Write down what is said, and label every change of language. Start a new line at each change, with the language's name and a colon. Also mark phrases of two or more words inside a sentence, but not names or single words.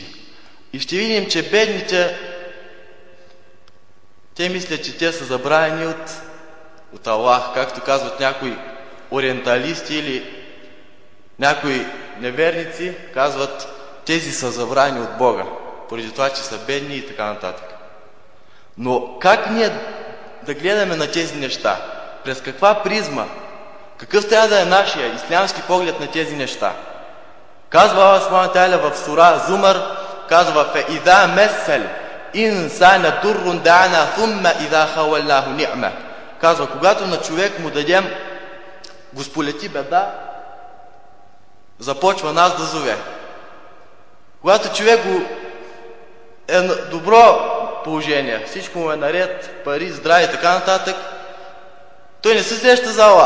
Bulgarian: И ще видим, че бедните, те мислят, че те са забравени от Аллах, както казват някои ориенталисти или някои неверници, казват, тези са забравени от Бога, поради това, че са бедни и така нататък. Но как ние да гледаме на тези неща? През каква призма? Какъв трябва да е нашия ислямски поглед на тези неща? Казва Аллах
Arabic: سبحانه وتعالى
Bulgarian: в сура Зумар, казва:
Arabic: فَإِذَا مَسَّ الْإِنسَانَ دُرٌّ دَعَانَا ثُمَّ إِذَا خَوَّلْنَاهُ نِعْمَةً.
Bulgarian: Казва, когато на човек му дадем, го сполети беда, започва нас да зове. Когато човек е на добро положение, всичко му е наред, пари, здраве и така нататък, той не се сеща за Аллах.